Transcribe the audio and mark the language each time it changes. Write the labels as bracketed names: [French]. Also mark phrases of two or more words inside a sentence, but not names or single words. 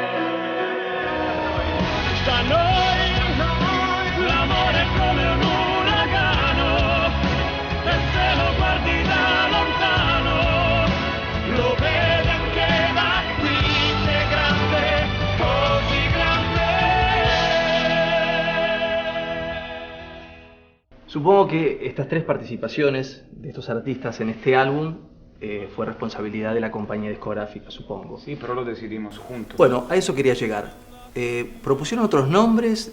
[Italian] Da noi, l'amore è come un uragano, e se lo guardi da lontano, lo vedi anche da qui, che è grande, così grande. [Spanish] Supongo que estas tres participaciones de estos artistas en este álbum fue responsabilidad de la compañía discográfica, supongo. Sí, pero lo decidimos juntos. Bueno, a eso quería llegar. ¿Propusieron otros nombres?